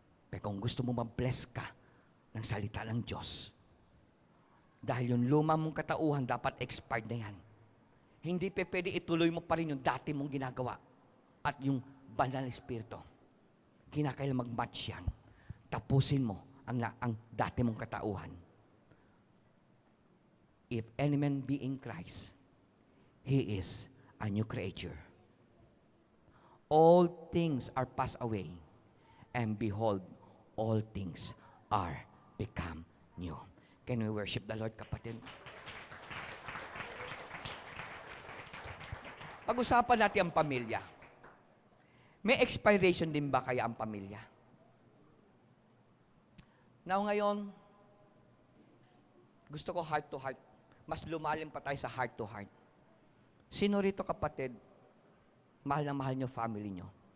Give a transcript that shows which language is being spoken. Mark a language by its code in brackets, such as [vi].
[tl] Pero kung gusto mo ma-bless ka ng salita ng Diyos, dahil yung luma mong katauhan dapat expired na yan. Hindi pwede ituloy mo pa rin yung dati mong ginagawa at yung banal na Espiritu. Kinakailangan mag-match yan. Tapusin mo ang dati mong katauhan. [en] If any man be in Christ, he is a new creature. All things are passed away, and behold, all things are become new. Can we worship the Lord, kapatid? [tl] Pag-usapan natin ang pamilya. May expiration din ba kaya ang pamilya? [en] Now [tl] ngayon, gusto ko [en] heart to heart. [tl] Mas lumalim pa tayo sa [en] heart to heart. [tl] Sino rito, kapatid, mahal na mahal nyo family nyo?